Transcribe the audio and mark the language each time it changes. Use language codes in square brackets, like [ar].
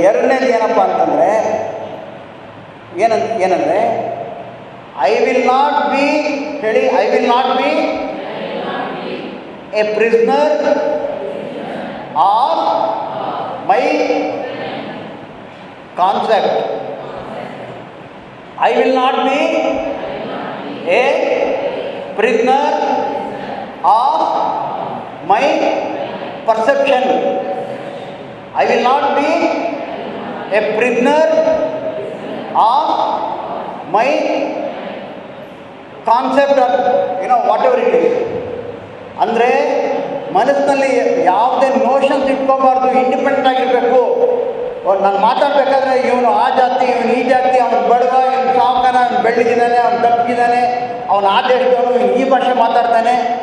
[kn] ಎರಡನೇದು ಏನಪ್ಪ ಅಂತಂದರೆ ಏನಂದರೆ [en] I will not be, [kn] ಹೇಳಿ, [en] I will not be a prisoner of my concept. I will not be a prisoner of my perception. I will not be a prisoner of my concept of, whatever it is. [kn] ಅಂದರೆ ಮನಸ್ಸಿನಲ್ಲಿ ಯಾವುದೇ notions ಇಟ್ಕೋಬಾರ್ದು, independent ಆಗಿರಬೇಕು. ನಾನು ಮಾತಾಡಬೇಕಾದ್ರೆ ಇವನು ಆ ಜಾತಿ, ಇವನು ಈ ಜಾತಿ, ಅವನು ಬಡವ, ಇವನು ಸಾವುಕಾರ, ಅವನು ಬೆಳ್ಳಿಗಿದ್ದಾನೆ, ಅವನು ದಪ್ಪಿದ್ದಾನೆ, ಅವನು ಆ ದೇಶದವನು, ಇವನು ಈ ಭಾಷೆ ಮಾತಾಡ್ತಾನೆ.